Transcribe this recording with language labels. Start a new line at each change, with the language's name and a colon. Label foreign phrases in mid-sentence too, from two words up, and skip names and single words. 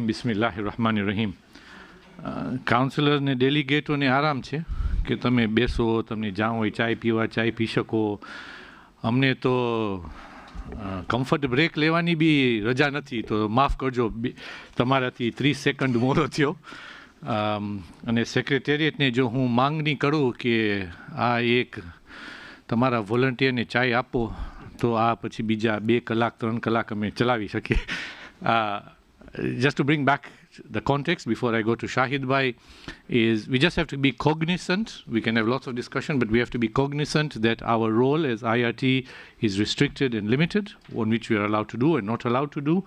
Arabic: بسم الله الرحمن الرحيم.
Gujarati: કાઉન્સિલર ને ડેલિગેટોને આરામ છે કે તમે બેસો, તમને જ્યાં હોય ચાય પીવા ચાય પી શકો. અમને તો
English: comfort break
Gujarati: લેવાની બી રજા નથી, તો માફ કરજો, તમારાથી 30 સેકન્ડ મોડો થયો. અને સેક્રેટેરિએટને જો હું માંગણી કરું કે આ એક તમારા વોલન્ટિયરને ચાય આપો, તો આ પછી બીજા 2 કલાક 3 કલાક અમે ચલાવી શકીએ.
English: Just to bring back the context before I go to Shahid Bhai, is we just have to be cognizant. We can have lots of discussion, but we have to be cognizant that our role as IRT is restricted and limited, on which we are allowed to do and not allowed to do.